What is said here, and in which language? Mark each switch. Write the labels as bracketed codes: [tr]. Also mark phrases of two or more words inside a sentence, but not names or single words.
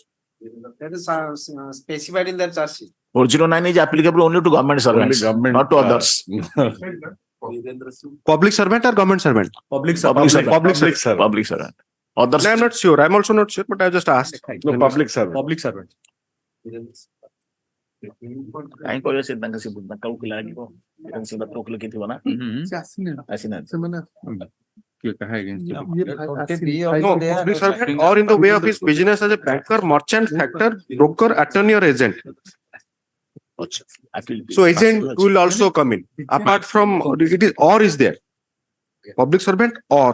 [en] That is specified in the charge sheet. 409 is applicable only to government servants, not to others. Public servant or government servant? Public servant. Others. No, I'm not sure. I'm also not sure, but I just asked. No, public servant. Public servant. [or] କାହିଁ କହିବ ସେ ତାଙ୍କ ସେ ତାଙ୍କୁ ଲାଗିବ ସେ ବାତ୍ର ଲେଖିଥିବ ନା ଆସିନାହାନ୍ତି [en] No, public servant or in the way of his business as a banker, merchant, factor, broker, attorney or agent. So agent will also come in. Apart from it is or is there. Public servant or.